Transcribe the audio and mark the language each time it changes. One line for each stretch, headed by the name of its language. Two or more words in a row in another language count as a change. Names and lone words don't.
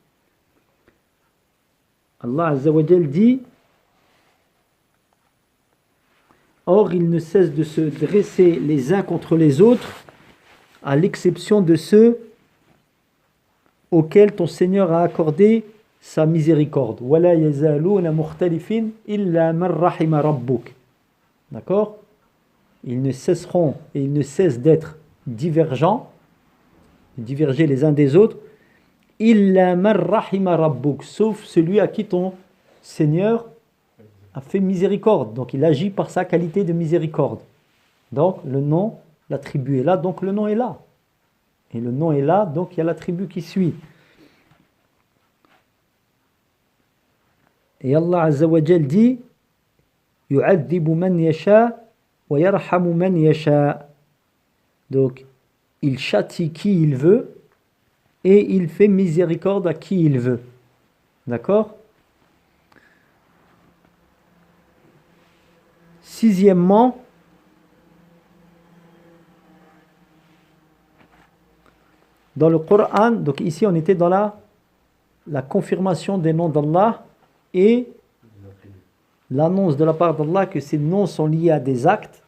Arabic: الله عز وجل
French: dit Or ils ne cessent de se dresser les uns contre les autres, à l'exception de ceux auxquels ton Seigneur a accordé sa miséricorde.
Arabic: ولا يزالون مختلفين إلا من رحم ربك.
French: D'accord? Ils ne cesseront et ils ne cessent d'être divergents, diverger les uns des autres,
Arabic: إلا من رحم ربك,
French: sauf celui à qui ton Seigneur a fait miséricorde. Donc il agit par sa qualité de miséricorde. Donc le nom, l'attribut est là, donc le nom est là. Et le nom est là, donc il y a l'attribut qui suit.
Arabic: Et الله عز وجل dit يعذب من يشاء ويرحم من يشاء.
French: Donc il châtie qui il veut et il fait miséricorde à qui il veut. D'accord? Sixièmement, dans le Coran, donc ici on était dans la la confirmation des noms d'Allah et l'annonce de la part d'Allah que ces noms sont liés à des actes.